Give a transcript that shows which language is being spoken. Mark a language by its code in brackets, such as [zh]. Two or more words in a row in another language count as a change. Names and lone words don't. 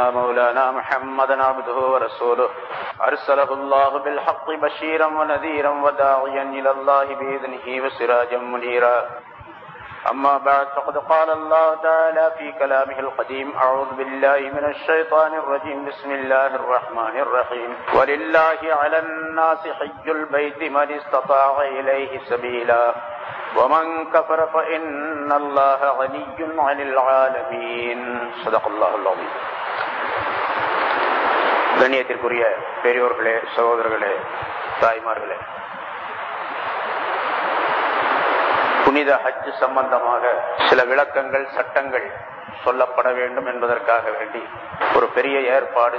[ar] مولانا محمدا عبده ورسوله أرسله الله بالحق بشيرا ونذيرا وداعيا إلى الله بإذنه وسراجا منيرا أما بعد فقد قال الله تعالى في كلامه القديم أعوذ بالله من الشيطان الرجيم بسم الله الرحمن الرحيم ولله على الناس حج البيت من استطاع إليه سبيلا ومن كفر فإن الله غني عن العالمين صدق الله العظيم. [ta] கண்ணியத்திற்குரிய பெரியோர்களே, சகோதரர்களே, தாய்மார்களே, புனித ஹஜ் சம்பந்தமாக சில விளக்கங்கள், சட்டங்கள் சொல்லப்பட வேண்டும் என்பதற்காக வேண்டி ஒரு பெரிய ஏற்பாடு.